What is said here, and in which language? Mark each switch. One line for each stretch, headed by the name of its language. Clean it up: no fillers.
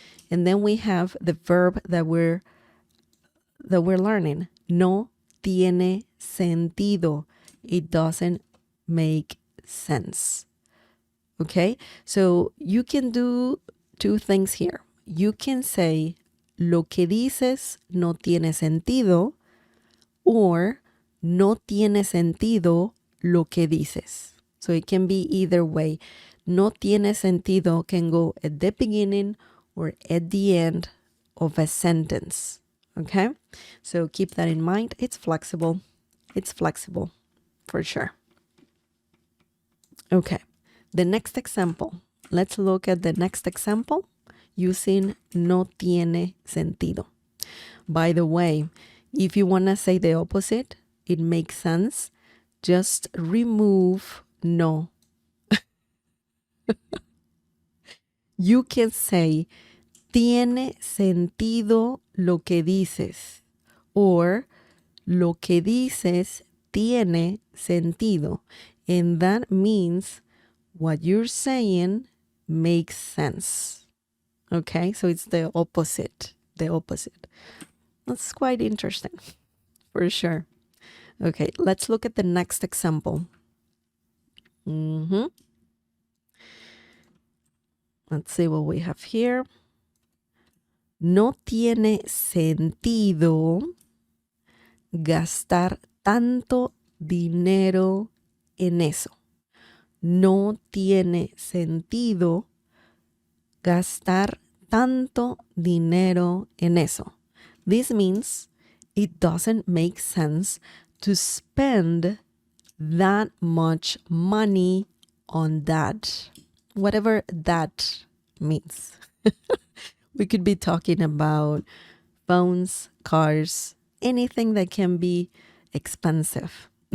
English: And then we have the verb that we're learning.
Spanish: No tiene sentido.
English: It doesn't make sense. Okay? So you can do two things here. You can say
Spanish: lo que dices no tiene sentido, or no tiene sentido lo que dices.
English: So it can be either way.
Spanish: No tiene sentido
English: can go at the beginning or at the end of a sentence. Okay? So keep that in mind. It's flexible. It's flexible for sure. Okay. The next example. Let's look at the next example using
Spanish: no tiene sentido.
English: By the way, if you want to say the opposite, it makes sense. Just remove no. You can say,
Spanish: tiene sentido lo que dices, or lo que dices tiene sentido.
English: And that means what you're saying makes sense. Okay, so it's the opposite. The opposite. That's quite interesting, for sure. Okay, let's look at the next example. Let's see what we have here.
Spanish: No tiene sentido gastar tanto dinero en eso. No tiene sentido gastar tanto dinero en eso.
English: This means it doesn't make sense to spend that much money on that. Whatever that means. We could be talking about phones, cars, anything that can be expensive.